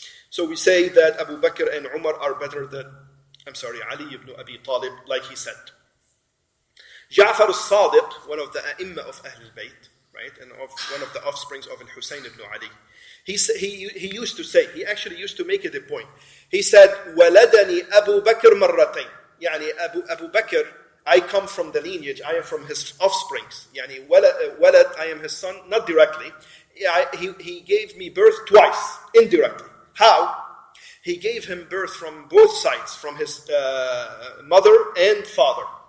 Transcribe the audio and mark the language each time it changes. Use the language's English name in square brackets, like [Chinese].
[English] So we say that Abu Bakr and Umar are better than, Ali ibn Abi Talib, like he said. Ja'far al-Sadiq, one of the A'imma of Al-Bayt, right, and one of the offsprings of Al-Husayn ibn Ali. He used to say, he actually used to make it a point. He said, [Arabic] وَلَدَنِي أَبُو بَكْرْ مَرَّتَيْن. [English] Yani Abu Bakr, I come from the lineage, I am from his offsprings. Yani walad, I am his son, not directly. He gave me birth twice, indirectly. How? He gave him birth from both sides, from his mother and father.